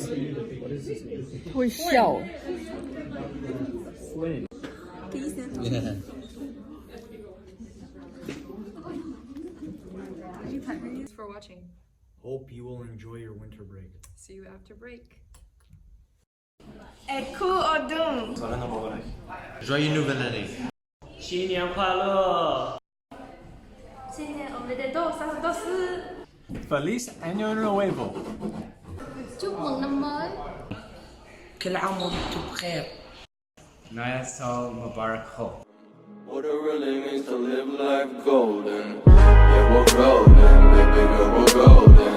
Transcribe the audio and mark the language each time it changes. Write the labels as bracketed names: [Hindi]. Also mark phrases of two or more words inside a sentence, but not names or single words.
[Chinese] 会笑。 [English] Yeah. Thanks for watching. Hope you will enjoy your winter break. See you after break. [French] Joyeux Nouvelle Année. [Chinese] 新年快乐新年我们的豆沙豆丝 [Spanish] Feliz Año Nuevo. [Vietnamese] chúc mừng năm mới [Arabic] كل عام وانتم بخير [Hindi] नया साल मुबारक हो. [English] What it really means to live life golden. Yeah, we're golden, baby girl, we're golden.